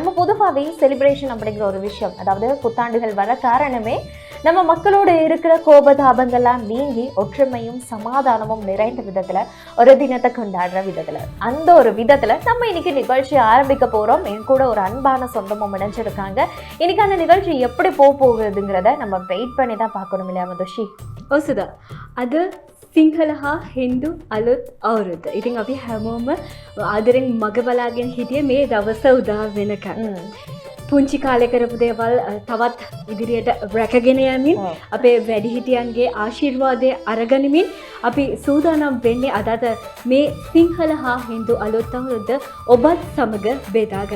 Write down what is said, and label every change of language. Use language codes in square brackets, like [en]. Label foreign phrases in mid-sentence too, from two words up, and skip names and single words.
[ta] நம்ம பொதுவாகவே செலிப்ரேஷன் அப்படிங்கிற ஒரு விஷயம், அதாவது புத்தாண்டுகள் வர காரணமே நம்ம மக்களோட இருக்கிற கோபதாபங்கள்லாம் நீங்கி ஒற்றுமையும் சமாதானமும் நிறைந்த விதத்துல ஒரு தினத்தை கொண்டாடுற விதத்துல அந்த ஒரு விதத்துல நம்ம இன்னைக்கு நிகழ்ச்சி ஆரம்பிக்க போறோம். என் கூட ஒரு அன்பான சொந்தமும் இணைஞ்சிருக்காங்க. இன்னைக்கு அந்த நிகழ்ச்சி எப்படி போகுதுங்கிறத நம்ம வெயிட் பண்ணி தான் பார்க்கணும் இல்லையா மதுஷி? [si] ඔසුදා අද සිංහල හා හින්දු අලුත් අවුරුද්ද. ඉතින් අපි හැමෝම ආදරෙන් මග බලාගෙන හිටියේ මේ දවස උදා වෙනකන්. පුංචි කාලේ කරපු දේවල් තවත් ඉදිරියට රැකගෙන යමින් අපේ වැඩිහිටියන්ගේ ආශිර්වාදය අරගනිමින් අපි සූදානම් වෙන්නේ අදට මේ සිංහල හා හින්දු අලුත් අවුරුද්ද ඔබත් සමග බෙදා ගන්න.